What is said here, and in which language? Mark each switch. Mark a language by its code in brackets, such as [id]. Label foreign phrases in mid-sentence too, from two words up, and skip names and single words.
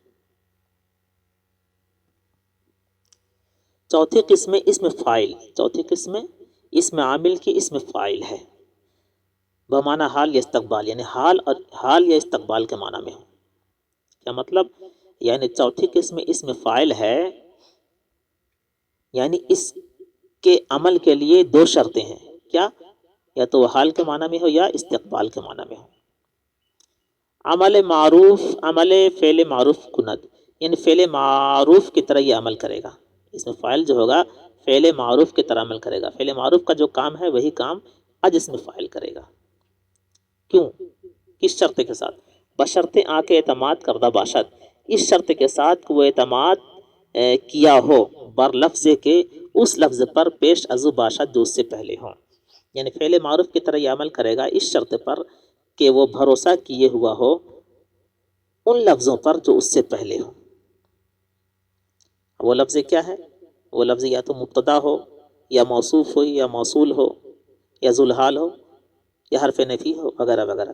[ur] 4تھی قسم اسم فاعل، 4تھی قسم اسم عامل کی اسم فاعل ہے، بمعنی حال یا استقبال، یعنی حال یا استقبال کے معنی میں ہو۔ کیا مطلب؟ یعنی چوتھی قسم اس میں فاعل ہے، یعنی اس کے عمل کے لیے دو شرطیں ہیں، کیا؟ یا تو وہ حال کے معنی میں ہو یا استقبال کے معنی میں ہو۔ [fa] عمل معروف، عمل فعل معروف کند، [ur] یعنی فعل معروف کی طرح یہ عمل کرے گا۔ اس میں فاعل جو ہوگا فعل معروف کی طرح عمل کرے گا، فعل معروف کا جو کام ہے وہی کام آج اس میں فاعل کرے گا۔ کیوں؟ کس شرط کے ساتھ؟ [fa] بشرط آ کے اعتماد کردہ باشد، [ur] اس شرط کے ساتھ کہ وہ اعتماد کیا ہو [fa] بر لفظ کے [ur] اس لفظ پر [fa] پیش ازو باشد [ur] جو اس سے پہلے ہوں، یعنی فعل معروف کی طرح یہ عمل کرے گا اس شرط پر کہ وہ بھروسہ کیے ہوا ہو ان لفظوں پر جو اس سے پہلے ہوں۔ وہ لفظ کیا ہے؟ وہ لفظ یا تو مبتدا ہو یا موصوف ہو یا موصول ہو یا ذوالحال ہو یا حرف نفی ہو وغیرہ وغیرہ۔